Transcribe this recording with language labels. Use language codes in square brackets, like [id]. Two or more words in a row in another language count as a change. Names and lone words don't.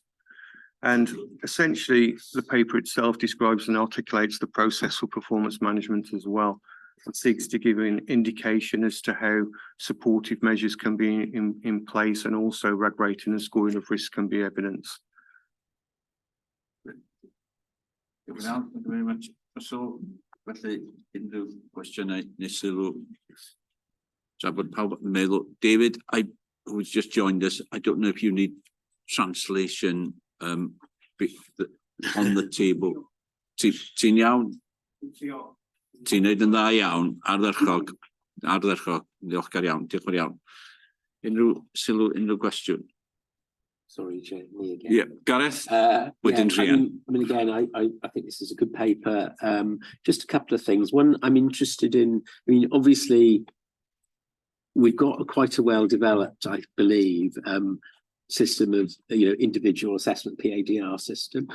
[en] And essentially, the paper itself describes and articulates the process for performance management as well. It seeks to give an indication as to how supportive measures can be in place, and also RAG rating and scoring of risk can be evidenced. Thank you very much. So, [cy] felly, unrhyw gwestiynau neu sylw? Tra bod pawb yn meddwl, [en] David, who's just joined us, I don't know if you need translation on the table. [cy] Ti'n iawn? Ti'n neud yn dda iawn, ardderchog, diolchgar iawn, diolch yn iawn. Unrhyw sylw, unrhyw gwestiwn? [en] Sorry, Chair, me again. Yeah, Gareth, within I mean, again, I think this is a good paper. Just a couple of things. One, I'm interested in, I mean, obviously, we've got quite a well-developed, I believe, system of, individual assessment, PADR system.